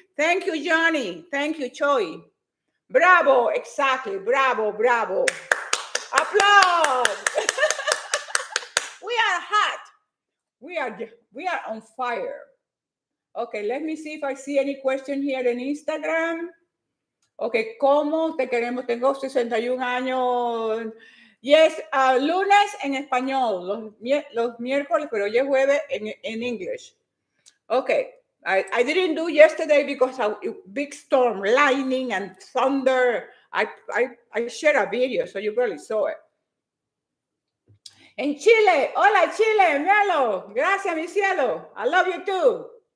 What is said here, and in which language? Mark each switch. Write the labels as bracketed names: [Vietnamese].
[English] Thank you, Johnny. Thank you, Choi. Bravo, exactly. Bravo, bravo. Applause. We are hot. We are on fire. Okay, let me see if I see any question here in Instagram. [Spanish] Okay, ¿cómo te queremos? Tengo 61 años. Yes, lunes en español, los miércoles, pero hoy es jueves en English. [English] Okay, I didn't do yesterday because of big storm, lightning and thunder. I shared a video, so you probably saw it. [Spanish] En Chile, hola Chile, míralo. Gracias, mi cielo. [English] I love you too.